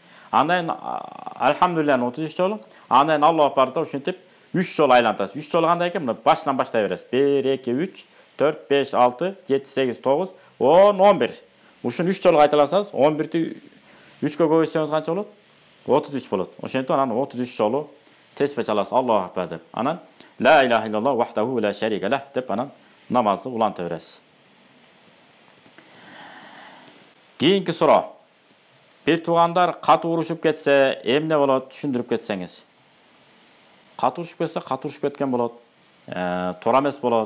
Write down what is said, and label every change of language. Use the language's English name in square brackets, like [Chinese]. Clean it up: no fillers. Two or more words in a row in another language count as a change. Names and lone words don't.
[Kyrgyz] Андан Алхамдулиллах 33 жолу, андан Аллаху акбарда ушинтип 3 жолу айлантасыз. 3 жолу кандай экен? Мына башынан баштай бересиз. 1 2 3 4 5 6 7 8 9 10 11. Ушуну 3 жолу кайталасаңыз 11-ти 3-кө көбөйтсөңүз канча болот? 33 болот. Ошентип анан 33 жолу тесбе чаласыз. [Arabic] الله أكبر [Kyrgyz] деп. Анан [Arabic] لا إله إلا الله وحده لا شريك له [Kyrgyz] деп анан намазды уланта бересиз. Кийинки суроо. Bir туугандар катуу урушуп кетсе, эмне болот? Түшүндүрүп кетсеңиз. Катуу урушуп кетсе, катуу урушуп кеткен болот. Туура эмес болот.